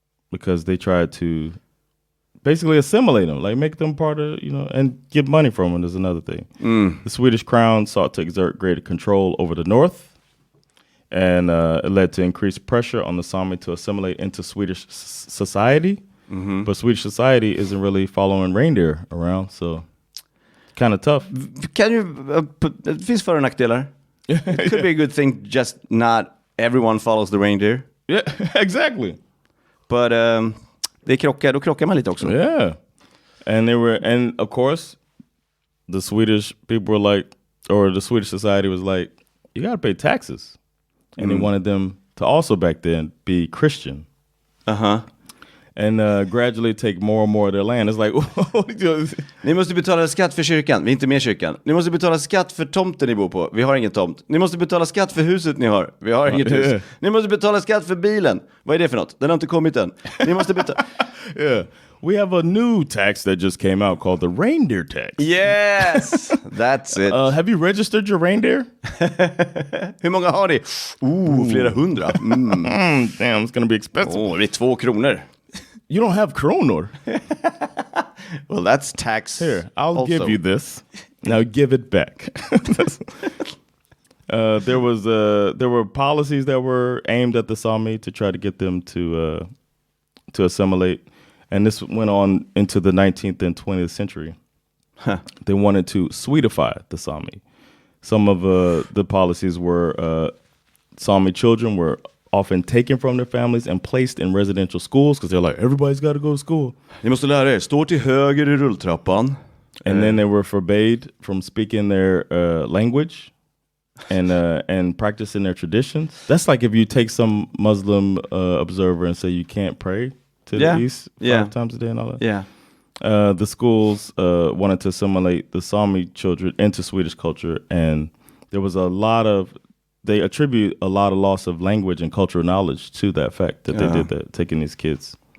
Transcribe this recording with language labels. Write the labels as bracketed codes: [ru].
[en] Because they tried to basically assimilate them, like make them part of, and get money from them is another thing. The Swedish crown sought to exert greater control over the north, and it led to increased pressure on the Sami to assimilate into Swedish society. But Swedish society isn't really following reindeer around, so kind of tough. [sv] Det finns för- och nackdelar. [en] It could be a good thing, just not everyone follows the reindeer. Yeah, exactly. But [sv] då krockar man lite också. [en] Yeah. And of course, the Swedish people were like, or the Swedish society was like, you got to pay taxes. And they wanted them to also back then be Christian. And gradually take more and more of their land. It's like, [sv] ni måste betala skatt för kyrkan, vi är inte med i kyrkan. Ni måste betala skatt för tomten ni bor på, vi har ingen tomt. Ni måste betala skatt för huset ni har, vi har inget hus. Ni måste betala skatt för bilen, vad är det för något? Den har inte kommit än. Ni måste betala. [en] Yeah, we have a new tax that just came out called the reindeer tax. Yes, that's it. Have you registered your reindeer? [sv] Hur många har ni? Flera hundra. [en] Damn, it's gonna be expensive. [sv] Det är 2 kronor. [en] You don't have kronor. Well, that's tax. Here, I'll give you this. Now give it back. There were policies that were aimed at the Sami to try to get them to assimilate, and this went on into the 19th and 20th century. Huh. They wanted to Swedify the Sami. Some of the policies were Sami children were often taken from their families and placed in residential schools because they're like, everybody's got to go to school. [sv] Ni måste lära er, står till höger i rulltrappan. [en] And then they were forbade from speaking their language and practicing their traditions. That's like if you take some Muslim observer and say you can't pray to the east 5 times a day and all that. Yeah. The schools wanted to assimilate the Sami children into Swedish culture, and there was they attribute a lot of loss of language and cultural knowledge to that fact that they did that, taking these kids.